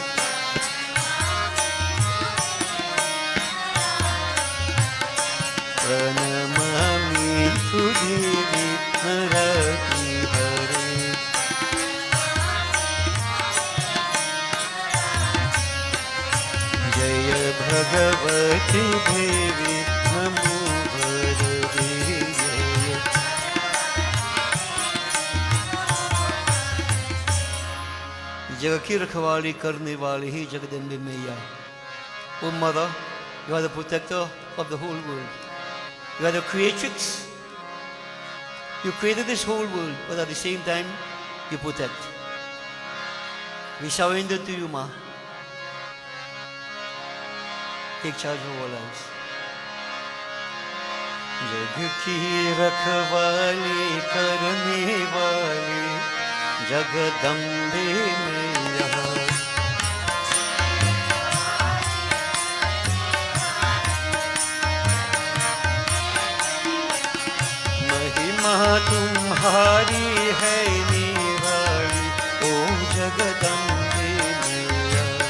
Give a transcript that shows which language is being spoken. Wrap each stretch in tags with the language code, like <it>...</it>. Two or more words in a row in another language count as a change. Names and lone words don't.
<sa>प्रणमामि तु देवी नरकी हरे जय भगवती देवी नमो वरदे</sa> <hi>जग की रखवाली करने वाली ही जगदम्बे मैया</hi> <en>O Mother, you are the protector of the whole world. You are the creatrix. You created this whole world, but at the same time, you protect. We surrender to you, Ma. Take charge of our lives.</en> <hi>जग की रखवाली करने वाली जगदम्बे मैया महिमा तुम्हारी है निराली ओ जगदम्बे मैया</hi>